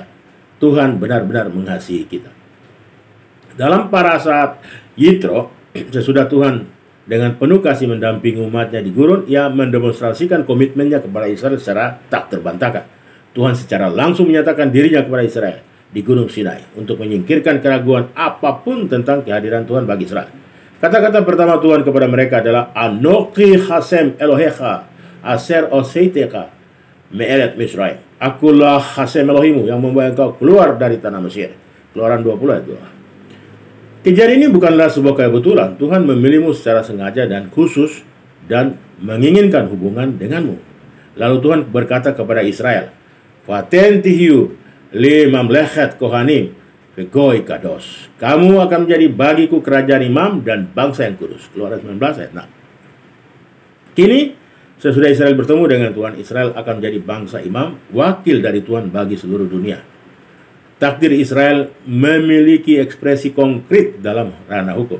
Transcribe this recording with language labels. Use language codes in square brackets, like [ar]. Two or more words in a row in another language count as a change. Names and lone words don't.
[id] Tuhan benar-benar mengasihi kita. Dalam Parasat Yitro, sesudah Tuhan dengan penuh kasih mendampingi umatnya di gurun, Ia mendemonstrasikan komitmennya kepada Israel secara tak terbantahkan. Tuhan secara langsung menyatakan dirinya kepada Israel di Gunung Sinai untuk menyingkirkan keraguan apapun tentang kehadiran Tuhan bagi Israel. Kata-kata pertama Tuhan kepada mereka adalah [he] אנכי השם אלהיך אשר הוצאתיך מארץ מצרים. [id] Akulah Hasem Elohimu yang membawa engkau keluar dari tanah Mesir. Keluaran 20 ayat 2. Kejadian ini bukanlah sebuah kebetulan. Tuhan memilihmu secara sengaja dan khusus dan menginginkan hubungan denganmu. Lalu Tuhan berkata kepada Israel, [he] "ואתם תהיו לי ממלכת כהנים וגוי קדוש." [id] Kamu akan menjadi bagiku kerajaan imam dan bangsa yang kudus. Keluaran 19 ayat 6. Kini, sesudah Israel bertemu dengan Tuhan, Israel akan menjadi bangsa imam, wakil dari Tuhan bagi seluruh dunia. Takdir Israel memiliki ekspresi konkret dalam ranah hukum.